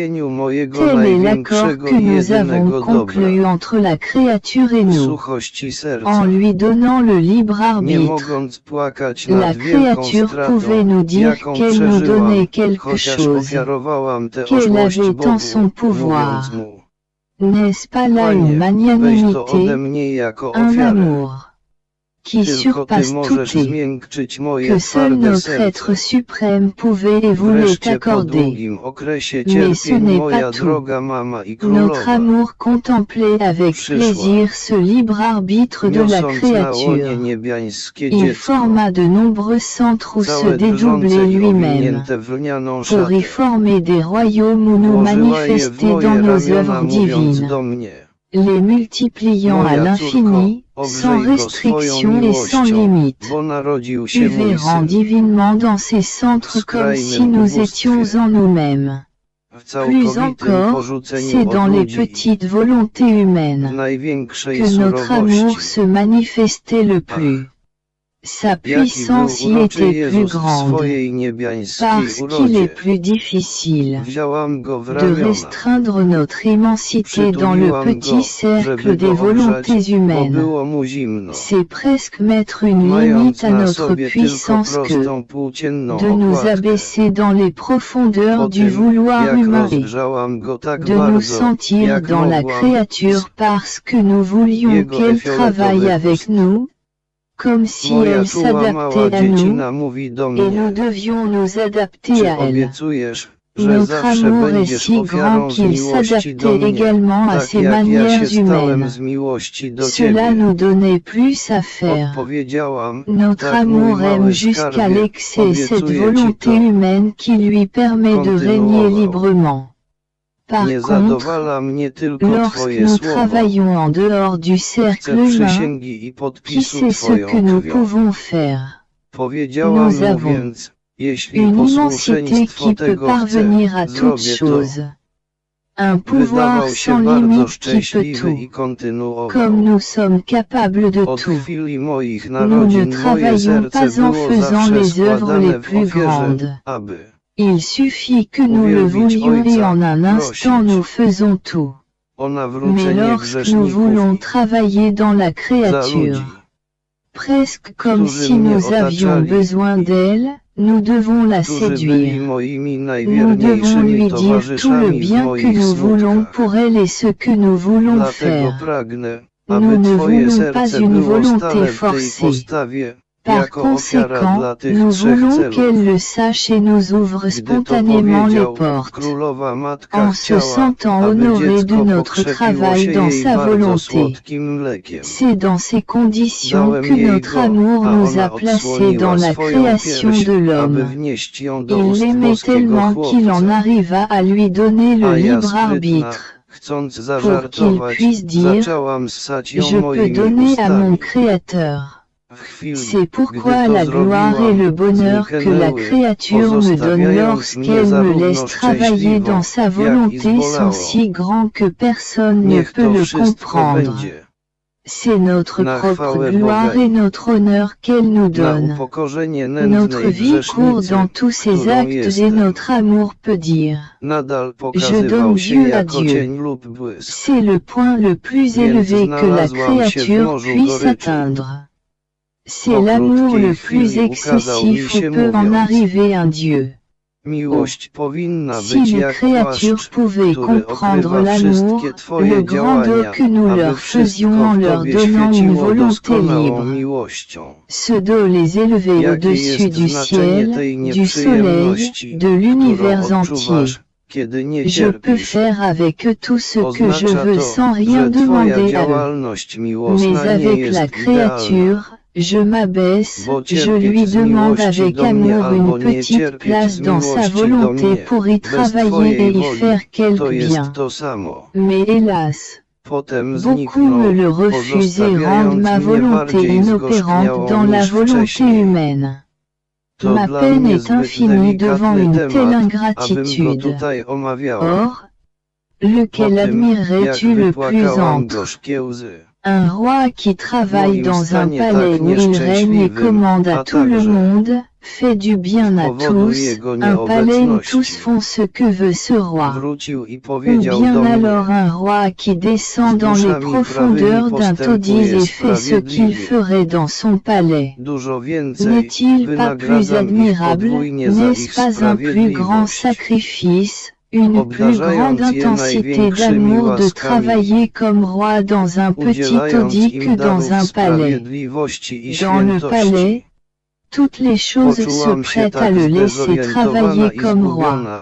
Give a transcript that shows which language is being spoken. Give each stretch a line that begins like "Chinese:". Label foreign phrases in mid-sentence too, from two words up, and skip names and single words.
French: Tel est l'accord que nous avons conclu entre la créature et nous, en lui donnant le libre arbitre. La créature pouvait nous dire qu'elle nous donnait quelque chose, qu'elle avait en son pouvoir. N'est-ce pas là
Polish: Panie,
French: une
Polish: weź to
French: magnanimité,
Polish: ode mnie jako
French: un
Polish: ofiarę.
French: amour qui
Polish: Tylko
French: surpasse
Polish: Ty
French: tout
Polish: możesz
French: et
Polish: zmiękczyć moje
French: que seul
Polish: twarde
French: notre
Polish: serce.
French: être suprême pouvait et voulait
Polish: Wreszcie po
French: accorder.
Polish: długim okresie
French: Mais ce
Polish: cierpień
French: n'est
Polish: moja
French: pas tout.
Polish: droga mama i
French: Notre
Polish: królowa,
French: amour contemplait avec
Polish: Przyszła.
French: plaisir ce libre arbitre de la
Polish: niosąc na łonie
French: créature.
Polish: niebiańskie
French: Il
Polish: dziecko,
French: forma de nombreux centres où se
Polish: całe
French: dédoublait
Polish: drżące i
French: lui-même,
Polish: owinięte w lnianą
French: pour y
Polish: szatę.
French: former des royaumes où nous
Polish: Włożyła je w
French: manifester
Polish: moje
French: dans nos
Polish: ramiona,
French: œuvres
Polish: mówiąc
French: divines,
Polish: do mnie:
French: les multipliant à
Polish: Moja
French: l'infini,
Polish: córko,
French: sans
Polish: obżyj go swoją
French: restriction et sans
Polish: miłością,
French: limite.
Polish: bo narodził
French: Tu
Polish: się mój
French: verras
Polish: syn.
French: divinement dans ces centres comme si nous étions en nous-mêmes.
Polish: W
French: Plus
Polish: całkowitym
French: encore,
Polish: porzuceniu
French: c'est
Polish: od
French: dans les
Polish: ludzi,
French: petites volontés
Polish: w
French: humaines
Polish: największej
French: que notre amour
Polish: surowości.
French: se manifestait le plus. Sa
Polish: Jaki był
French: puissance y
Polish: uroczy
French: était plus
Polish: Jezus w
French: grande,
Polish: swojej niebiańskiej
French: parce qu'il
Polish: urodzie.
French: est plus difficile
Polish: Wziąłam go w
French: de
Polish: ramiona,
French: restreindre notre immensité dans le
Polish: przytuliłam
French: petit
Polish: go,
French: cercle
Polish: żeby
French: des
Polish: go
French: volontés
Polish: ogrzać, bo
French: humaines.
Polish: było mu zimno.
French: C'est presque mettre une
Polish: Mając
French: limite à
Polish: na
French: notre
Polish: sobie tylko
French: puissance que
Polish: prostą płócienną
French: de nous
Polish: okładkę.
French: abaisser dans les profondeurs
Polish: Po
French: du
Polish: tym,
French: vouloir
Polish: jak
French: humain et
Polish: rozgrzałam go tak
French: de nous
Polish: bardzo,
French: sentir
Polish: jak
French: dans la
Polish: mogłam,
French: créature parce que nous voulions
Polish: Jego
French: qu'elle
Polish: fioletowy
French: travaille avec
Polish: chust.
French: nous, comme si
Polish: Moja
French: elle
Polish: czuła mała
French: s'adaptait à nous,
Polish: dziecina mówi do
French: et nous
Polish: mnie:
French: devions nous adapter
Polish: Czy
French: à elle.
Polish: obiecujesz, że
French: Notre
Polish: zawsze
French: amour est
Polish: będziesz
French: si
Polish: ofiarą
French: grand
Polish: z
French: qu'il
Polish: miłości do
French: s'adaptait
Polish: mnie,
French: également à
Polish: tak
French: ses
Polish: jak ja się
French: manières
Polish: stałem
French: humaines.
Polish: z miłości do
French: Cela
Polish: Ciebie?
French: nous donnait plus à faire.
Polish: Odpowiedziałam:
French: Notre
Polish: tak, mój
French: amour aime
Polish: mały
French: jusqu'à
Polish: skarbie,
French: l'excès cette
Polish: obiecuję Ci
French: volonté
Polish: to.
French: humaine qui lui permet de régner
Polish: Kontynuował.
French: librement. Par
Polish: Nie
French: contre,
Polish: zadowala mnie tylko
French: lorsque
Polish: Twoje
French: nous
Polish: słowo.
French: travaillons en dehors du cercle
Polish: Chcę
French: humain,
Polish: przysięgi i
French: qui
Polish: podpisu
French: sait ce
Polish: Twoją
French: que nous
Polish: krwią.
French: pouvons faire?
Polish: Powiedziałam
French: Nous
Polish: mu
French: avons
Polish: więc: jeśli
French: Une immensité
Polish: posłuszeństwo
French: qui peut
Polish: tego chce,
French: parvenir à toute
Polish: zrobię to.
French: chose. Un pouvoir
Polish: Wydawał
French: sans
Polish: się bardzo
French: limite qui peut
Polish: szczęśliwy
French: tout.
Polish: i kontynuował:
French: Comme nous sommes capables de
Polish: Od
French: tout,
Polish: chwili moich
French: nous ne
Polish: narodzin moje
French: travaillons
Polish: serce
French: pas en
Polish: było
French: faisant
Polish: zawsze
French: les œuvres
Polish: składane
French: les
Polish: w
French: plus
Polish: ofierze,
French: grandes.
Polish: aby
French: Il suffit que nous le
Polish: Uwielbić
French: voulions et
Polish: Ojca,
French: en un instant
Polish: prosić
French: nous faisons tout.
Polish: o
French: Mais
Polish: nawrócenie
French: lorsque nous
Polish: grzeszników
French: voulons
Polish: i
French: travailler dans la
Polish: za
French: créature,
Polish: ludzi,
French: presque comme
Polish: którzy
French: si
Polish: mnie
French: nous avions
Polish: otaczali
French: besoin d'elle, nous devons la
Polish: którzy byli
French: séduire.
Polish: moimi
French: Nous devons
Polish: najwierniejszymi
French: lui dire tout le
Polish: towarzyszami w
French: bien que
Polish: moich
French: nous voulons
Polish: smutkach.
French: pour elle et ce que nous voulons
Polish: Dlatego
French: faire.
Polish: pragnę,
French: Nous
Polish: aby
French: ne
Polish: Twoje
French: voulons pas
Polish: serce
French: une
Polish: było
French: volonté
Polish: stale w tej
French: forcée.
Polish: postawie,
French: Par
Polish: jako ofiara
French: conséquent,
Polish: dla tych
French: nous
Polish: trzech
French: voulons
Polish: celów.
French: qu'elle le sache et nous ouvre
Polish: Gdy to
French: spontanément les
Polish: powiedział,
French: portes,
Polish: królowa matka
French: en se
Polish: chciała,
French: sentant
Polish: aby
French: honorée de
Polish: dziecko
French: notre
Polish: pokrzepiło
French: travail
Polish: się
French: dans
Polish: jej
French: sa
Polish: bardzo
French: volonté.
Polish: słodkim mlekiem.
French: C'est dans ces conditions
Polish: Dałem
French: que
Polish: jej
French: notre
Polish: go,
French: amour
Polish: a
French: nous
Polish: ona
French: a placés
Polish: odsłoniła
French: dans la
Polish: swoją
French: création
Polish: pierś,
French: de
Polish: aby
French: l'homme.
Polish: wnieść ją do
French: Il
Polish: ust
French: l'aimait
Polish: boskiego
French: tellement qu'il en
Polish: chłopca.
French: arriva à lui donner le
Polish: A ja
French: libre
Polish: sprytna,
French: arbitre,
Polish: chcąc
French: pour qu'il
Polish: zażartować,
French: puisse dire,
Polish: zaczęłam ssać ją
French: je peux
Polish: moimi
French: donner à mon
Polish: ustami.
French: Créateur.
Polish: W chwili,
French: C'est pourquoi
Polish: gdy to
French: la gloire et le
Polish: zrobiłam,
French: bonheur que la
Polish: zniknęły,
French: créature me donne
Polish: pozostawiając mnie
French: lorsqu'elle me laisse
Polish: zarówno
French: travailler
Polish: szczęśliwą,
French: dans sa
Polish: jak i
French: volonté sont
Polish: zbolałą.
French: si grands que personne ne
Polish: Niech
French: peut
Polish: to
French: le
Polish: wszystko
French: comprendre.
Polish: będzie
French: C'est notre
Polish: na
French: propre
Polish: chwałę
French: gloire
Polish: Boga
French: et notre honneur qu'elle nous
Polish: na
French: donne.
Polish: upokorzenie
French: Notre
Polish: nędznej
French: vie court
Polish: grzesznicy,
French: dans tous ses
Polish: którą
French: actes et
Polish: jestem.
French: notre amour peut dire.
Polish: Nadal
French: donne
Polish: pokazywał się
French: Dieu à
Polish: jako
French: Dieu.
Polish: cień lub błysk.
French: C'est le point le plus
Polish: Więc
French: élevé que la
Polish: znalazłam się w
French: créature
Polish: morzu
French: puisse
Polish: goryczy.
French: atteindre. C'est
Polish: Po
French: l'amour
Polish: krótkiej
French: le plus
Polish: chwili ukazał mi
French: excessif où
Polish: się
French: peut en
Polish: mówiąc:
French: arriver un Dieu.
Polish: Miłość powinna
French: Si
Polish: być
French: les
Polish: jak
French: créatures
Polish: płaszcz,
French: pouvaient
Polish: który
French: comprendre
Polish: okrywa
French: l'amour,
Polish: wszystkie Twoje
French: le grand dos
Polish: działania,
French: que nous
Polish: aby
French: leur faisions
Polish: wszystko
French: en
Polish: w
French: leur
Polish: Tobie
French: donnant une
Polish: świeciło
French: volonté
Polish: doskonałą
French: libre.
Polish: miłością.
French: Ce dos les élevait
Polish: Jakie
French: au-dessus
Polish: jest
French: du
Polish: znaczenie
French: ciel,
Polish: tej
French: du soleil,
Polish: nieprzyjemności,
French: de
Polish: którą
French: l'univers entier.
Polish: odczuwasz, kiedy nie
French: Je peux
Polish: cierpisz?
French: faire avec eux tout ce que je
Polish: Oznacza
French: veux
Polish: to,
French: sans rien
Polish: że Twoja
French: demander à eux.
Polish: działalność
French: Mais
Polish: miłosna nie
French: avec la
Polish: jest idealna,
French: créature, je m'abaisse,
Polish: bo
French: je
Polish: cierpieć
French: lui
Polish: z
French: demande
Polish: miłości
French: avec
Polish: do mnie
French: amour
Polish: albo
French: une
Polish: nie
French: petite
Polish: cierpieć
French: place
Polish: z
French: dans sa
Polish: miłości do
French: volonté
Polish: mnie,
French: pour y
Polish: bez
French: travailler
Polish: Twojej
French: et y
Polish: woli,
French: faire quelque
Polish: to jest
French: bien.
Polish: to samo.
French: Mais hélas,
Polish: Potem
French: beaucoup
Polish: zniknął,
French: me le refusent et rendent
Polish: pozostawiając
French: ma
Polish: mnie
French: volonté
Polish: bardziej
French: inopérante
Polish: zgorzkniałą
French: dans la
Polish: niż
French: volonté
Polish: wcześniej.
French: humaine.
Polish: To
French: Ma
Polish: dla
French: peine
Polish: mnie
French: est
Polish: zbyt
French: infinie devant
Polish: delikatny
French: une telle
Polish: temat, abym go
French: ingratitude.
Polish: tutaj omawiała.
French: Or,
Polish: Po
French: lequel
Polish: tym, jak
French: admirerais-tu le plus
Polish: wypłakałam
French: entre
Polish: gorzkie łzy,
French: un roi qui travaille
Polish: moim
French: dans un
Polish: stanie
French: palais
Polish: tak
French: où il règne et
Polish: nieszczęśliwym,
French: commande à
Polish: a
French: tout le
Polish: także
French: monde, fait du bien
Polish: z
French: à
Polish: powodu
French: tous,
Polish: jego
French: un palais où tous
Polish: nieobecności
French: font ce que veut ce roi.
Polish: wrócił i
French: Ou
Polish: powiedział
French: bien
Polish: do
French: alors
Polish: mnie:
French: un roi qui descend dans les
Polish: duszami
French: profondeurs
Polish: prawymi
French: d'un taudis et fait ce qu'il
Polish: sprawiedliwie.
French: ferait dans son palais.
Polish: Dużo więcej,
French: N'est-il pas plus
Polish: wynagradzam ich
French: admirable,
Polish: podwójnie za
French: n'est-ce
Polish: ich
French: pas un plus grand
Polish: sprawiedliwość.
French: sacrifice, une plus grande intensité d'amour de travailler comme roi dans un petit taudis que dans un palais. Dans le palais, toutes les choses se prêtent à le laisser travailler comme roi.